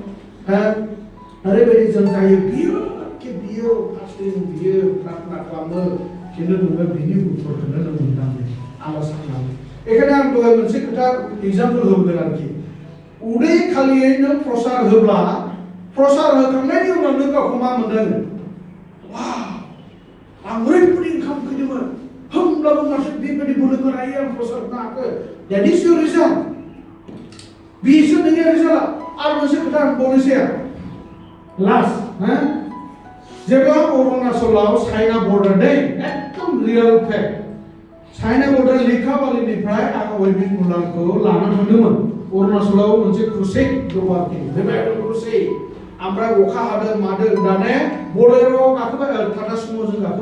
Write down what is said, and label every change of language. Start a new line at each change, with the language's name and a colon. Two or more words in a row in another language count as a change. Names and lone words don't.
Bodo: ओरैबायदि जों जायो बियो फास्टिं बियो प्रार्थना खालामो खिन्थु नोङो बिनि उत्तरखौनो नों मोनदाङो आन्दाज खालामो बेखायनो आं दहाय मोनसे खोथा एग्जाम्पल होबोदों आरोखि उदै खालियै नों प्रसार होब्ला प्रसार होखांनायनि उनाव नों गावखौ मा मोनदों आं ओरैबायदि ओंखाम उखैदोंमोन होमब्लाबो माथो बेबायदि बोलो गोरायै आं प्रसार होनो हाखो
English: that is your result
Bodo: बेसो नोंनि रिजाल्ट आरो मोनसे खोथा आं बुंनोसै लास्ट जेब्ला अरुणाचलाव चाइना बर्डार दे एकदम
English: real fact
Bodo: चाइना बर्डार लेखाबालिनिफ्राय आं वेबिं मुलांखौ लाना थांदोंमोन अरुणाचलाव मोनसे क्रुसेड दं आरोखि
English: revival crusade
Bodo: ओमफ्राय अखा हादों मादों दाने बलेर'आव गाखोबाय टाटा सुम'जों